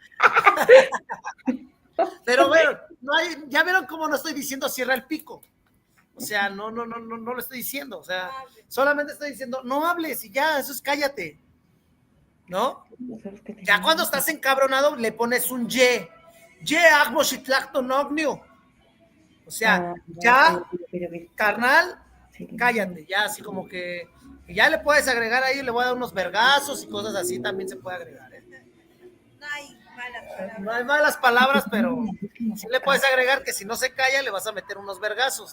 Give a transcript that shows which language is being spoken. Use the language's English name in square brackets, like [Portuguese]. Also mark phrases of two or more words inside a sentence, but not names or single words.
[Spanish] Pero bueno, ya vieron cómo no estoy diciendo cierra el pico. O sea, no lo estoy diciendo. O sea, solamente estoy diciendo, no hables y ya, eso es cállate. ¿No? Ya cuando estás encabronado le pones un ye. [Nahuatl languages] Ye agmo Xitlacto nognio. [Spanish] O sea, ya, carnal, cállate. Ya así como que ya le puedes agregar ahí, le voy a dar unos vergazos y cosas así, también se puede agregar. No hay malas palabras. No hay malas palabras, pero sí le puedes agregar que si no se calla le vas a meter unos vergazos.